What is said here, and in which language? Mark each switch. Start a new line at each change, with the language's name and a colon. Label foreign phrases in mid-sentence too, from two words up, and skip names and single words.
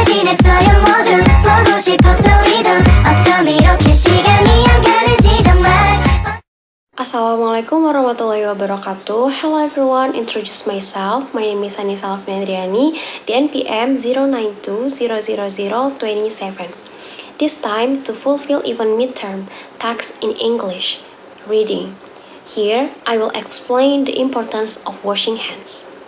Korean: 정했어요 모두 보고 싶었어 이도 어쩜 이렇게 시간이 안 가는지 정말.
Arabic: السلام عليكم ورحمة الله وبركاته.
English: Hello everyone, introduce myself. My name is Anissa Alfnedriani, the NPM 092000027. This time to fulfill even midterm tasks in English. Reading. Here, I will explain the importance of washing hands.